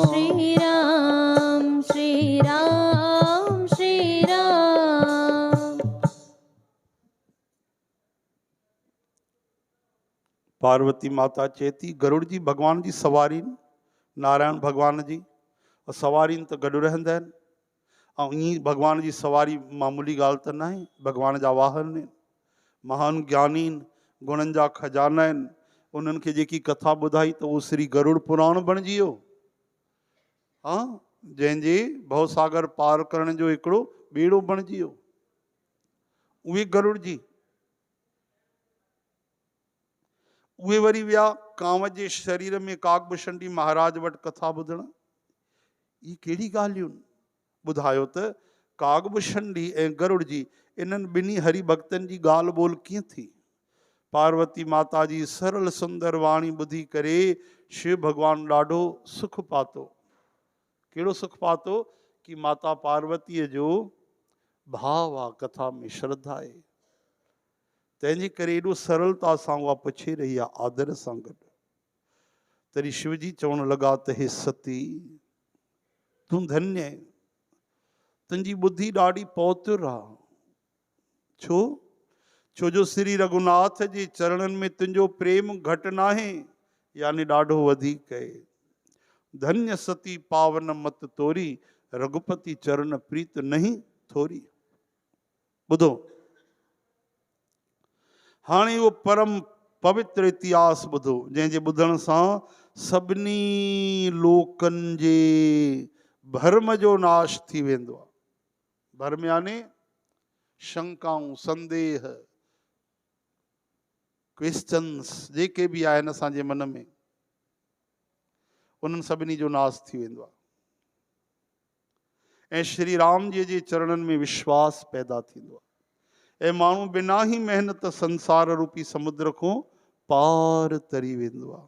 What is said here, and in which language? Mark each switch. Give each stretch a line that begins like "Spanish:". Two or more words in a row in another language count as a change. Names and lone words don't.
Sindhi: श्री राम श्री राम श्री राम। पार्वती माता चेती गरुड़ जी भगवान जी सवारी, नारायण भगवान जी सवारी त गॾु रहंदा आहिनि। ऐं ईअं भगवान जी सवारी मामूली ॻाल्हि त न आहे, भगवान जा वाहन आहिनि, महान ज्ञानी आहिनि, गुणनि जा खजाना आहिनि। उन्हनि खे जेकी कथा ॿुधाई त उहो श्री गरुड़ पुराण बणिजी वियो। हाँ, जंहिंजे भवसागर पार करण जो हिकिड़ो ॿेड़ो बणिजी वियो, उहे गरुड़ जी। उहे वरी विया कांव जे शरीर में कागभूषणी महाराज वटि कथा ॿुधण। ई कहिड़ी ॻाल्हियूं ॿुधायो त कागभूषणी ऐं गरुड़ जी इन्हनि ॿिन्ही हरि भक्तनि जी ॻाल्हि ॿोल कीअं थी। पार्वती माता जी सरल सुंदर वाणी ॿुधी करे शिव भॻवानु ॾाढो सुख पातो। कहिड़ो सुख पातो कि माता पार्वतीअ जो भाव आहे, कथा में श्रद्धा आहे, तंहिंजे करे एॾो सरलता सां उहा पुछे रही आहे, आदर सां गॾु। तॾहिं शिवजी चवण लॻा त हे सती, तूं धन्य आहे, तुंहिंजी ॿुद्धि ॾाढी पौतुर आहे। छो जो श्री रघुनाथ जे चरणनि में तुंहिंजो प्रेम घटि न आहे, यानी ॾाढो वधीक आहे।
Awadhi: धन्य सती पावन मत तोरी, रघुपति चरण प्रीत नहीं थोरी।
Sindhi: ॿुधो हाणे उहो परम पवित्र इतिहास ॿुधो, जंहिंजे ॿुधण सां सभिनी लोकनि जे भर्म जो नाश थी वेंदो आहे। भर्म यानी शंकाऊं, संदेह, क्वेश्चन्स जेके बि आहिनि असांजे मन में, उन्हनि सभिनी जो नाश थी वेंदो आहे ऐं श्री राम जी जे चरणनि में विश्वास पैदा थींदो आहे ऐं माण्हू बिना ही महिनत संसार रूपी समुद्र खां पार तरी वेंदो आहे।